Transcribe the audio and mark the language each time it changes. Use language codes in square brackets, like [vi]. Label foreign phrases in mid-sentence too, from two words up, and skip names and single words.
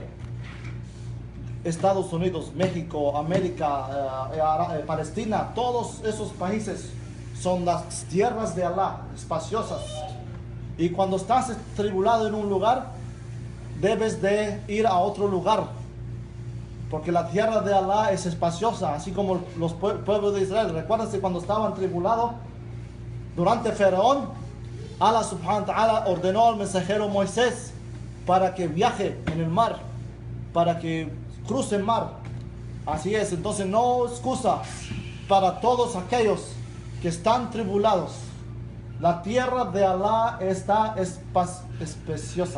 [es] Estados Unidos, México, América, Palestina, todos esos países son las tierras de Allah, espaciosas. Y cuando estás tribulado en un lugar, debes de ir a otro lugar, porque la tierra de Allah es espaciosa, así como los pueblos de Israel. Recuérdense cuando estaban tribulados durante Faraón, Allah [ar] سبحانه وتعالى [es] ordenó al mensajero Moisés para que viaje en el mar, para que cruce el mar. Así es, entonces no excusa. para todos aquellos que están tribulados. La tierra de Alá está espaciosa.